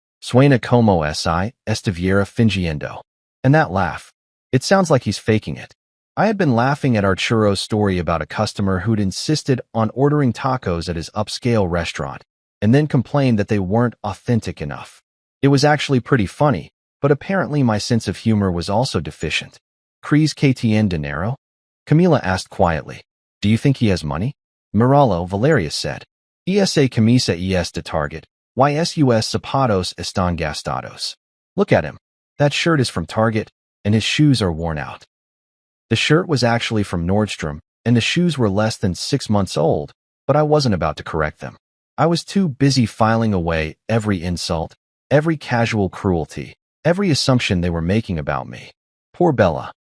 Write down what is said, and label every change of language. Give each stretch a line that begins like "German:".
Spanish: Suena como si estuviera fingiendo.
English: And that laugh. It sounds like he's faking it. I had been laughing at Arturo's story about a customer who'd insisted on ordering tacos at his upscale restaurant, and then complained that they weren't authentic enough. It was actually pretty funny, but apparently my sense of humor was also deficient.
Spanish: ¿Crees que tiene dinero?
English: Camila asked quietly. Do you think he has money?
Spanish: Miralo, Valeria said. Esa camisa es de Target. Sus zapatos están gastados.
English: Look at him. That shirt is from Target, and his shoes are worn out. The shirt was actually from Nordstrom, and the shoes were less than 6 months old, but I wasn't about to correct them. I was too busy filing away every insult, every casual cruelty, every assumption they were making about me. Poor Bella.